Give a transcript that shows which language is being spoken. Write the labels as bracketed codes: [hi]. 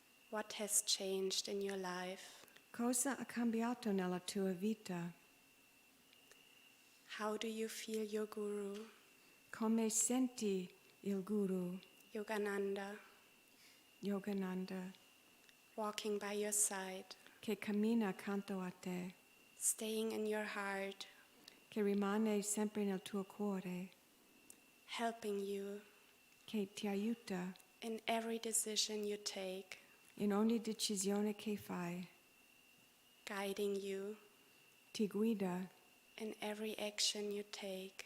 [en] what has changed in your life? [it] cosa ha cambiato nella tua vita? [en] How do you feel your guru, [it] Come senti il guru, [en] Yogananda, [it] Yogananda, [en] walking by your side, [it] che cammina accanto a te, [en] staying in your heart, [it] che rimane sempre nel tuo cuore, [en] helping you [it] che ti aiuta [en] in every decision you take, [it] in ogni decisione che fai, [en] guiding you [it] ti guida [en] in every action you take,